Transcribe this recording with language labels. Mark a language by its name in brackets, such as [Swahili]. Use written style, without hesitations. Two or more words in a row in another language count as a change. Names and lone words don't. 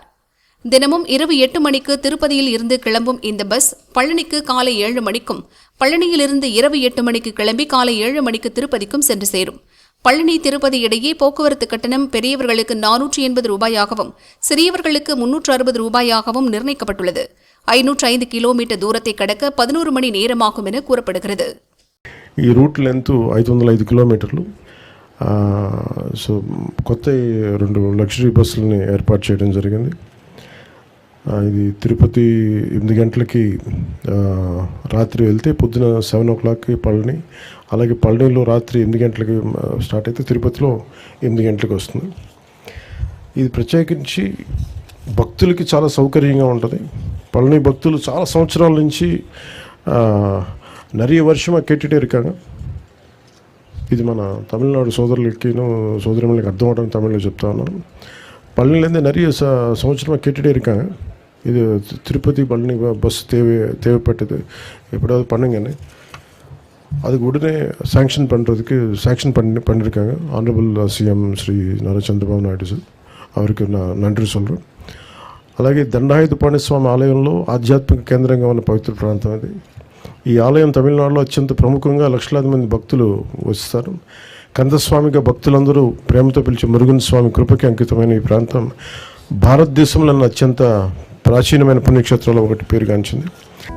[Tamil] தினமும் இரவு 8 மணிக்கு திருப்பதியில் இருந்து கிளம்பும் இந்த பஸ் பழனிக்கு காலை 7 மணிக்கும், பழனியில் இருந்து இரவு 8 மணிக்கு கிளம்பி காலை 7 மணிக்கு திருப்பதிக்கும் சென்று சேரும். பழனி திருப்பதி இடையே போக்குவரத்து கட்டணம் பெரியவர்களுக்கு 480 ரூபாயாகவும் சிறியவர்களுக்கு 360 ரூபாயாகவும் நிர்ணயிக்கப்பட்டுள்ளது. 505 கிலோமீட்டர் தூரத்தை கடக்க 11 மணி நேரமாகும் என கூறப்படுகிறது. [Telugu] ఈ రూట్ లెంత్ 505 కిలోమీటర్లు. సో కొత్త 2 లగ్జరీ బస్సులని ఏర్పాటు చేయడం జరిగింది. ఇది తిరుపతి 8 గంటలకి రాత్రి వెళ్తే పొద్దున 7 o'clockకి పళని, అలాగే పళనిలో రాత్రి 8 గంటలకి స్టార్ట్ అయితే తిరుపతిలో 8 గంటలకు వస్తుంది. ఇది ప్రత్యేకించి భక్తులకి చాలా సౌకర్యంగా ఉంటుంది. పళని భక్తులు చాలా సంవత్సరాల నుంచి [Tamil] நிறைய வருஷமாக கேட்டுகிட்டே இருக்காங்க. [Telugu] ఇది మన తమిళనాడు సోదరులకిను సోదరులకు అర్థం అవడానికి తమిళ్లో చెప్తా ఉన్నాను. [Tamil] பழனிலேருந்து நிறைய సంవత్సరமாக கேட்டுகிட்டே இருக்காங்க. இது திருப்பதி பழனி பஸ் தேவைப்பட்டது, எப்படியாவது பண்ணுங்கன்னு. அதுக்கு உடனே சாங்ஷன் பண்ணியிருக்காங்க [English] Honorable CM [Tamil] ஸ்ரீ நாரா చంద్రబాబు నాయుడు సార్. அவருக்கு நான் நன்றி சொல்கிறேன். [Telugu] అలాగే దండాయుధపాణి స్వామి ఆలయంలో ఆధ్యాత్మిక కేంద్రంగా ఉన్న పవిత్ర ప్రాంతం అది. ఈ ఆలయం తమిళనాడులో అత్యంత ప్రముఖంగా లక్షలాది మంది భక్తులు వస్తారు. కందస్వామిగా భక్తులందరూ ప్రేమతో పిలిచే మురుగన్ స్వామి కృపకి అంకితమైన ఈ ప్రాంతం భారతదేశంలోని అత్యంత ప్రాచీనమైన పుణ్యక్షేత్రాల్లో ఒకటి పేరుగాంచింది.